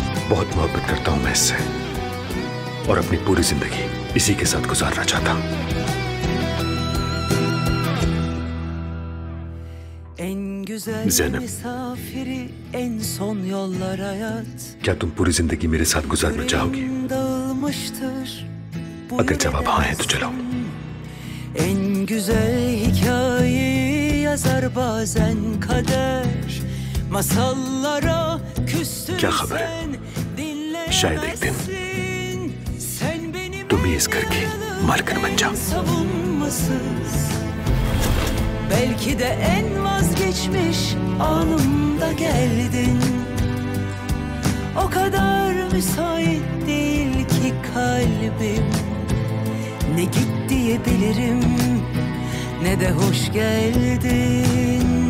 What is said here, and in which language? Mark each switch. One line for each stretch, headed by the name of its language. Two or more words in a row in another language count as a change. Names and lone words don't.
Hindi: बहुत मोहब्बत करता हूं मैं इससे, और अपनी पूरी जिंदगी इसी के साथ गुजारना चाहता हूं। ज़ैनब, क्या तुम पूरी जिंदगी मेरे साथ गुजारना चाहोगी? अगर जवाब हाँ है तो चलो।
Turkish: En güzel hikayeyi yazar bazen kader, masallara küstün sen,
Hindi: शायद एक दिन तुम ही इस घर की मालकिन बन जाओ।
Turkish: savunmasız. Belki de en vazgeçmiş anımda geldin. O kadar müsait değil ki kalbim. Ne git diyebilirim ne de hoş geldin.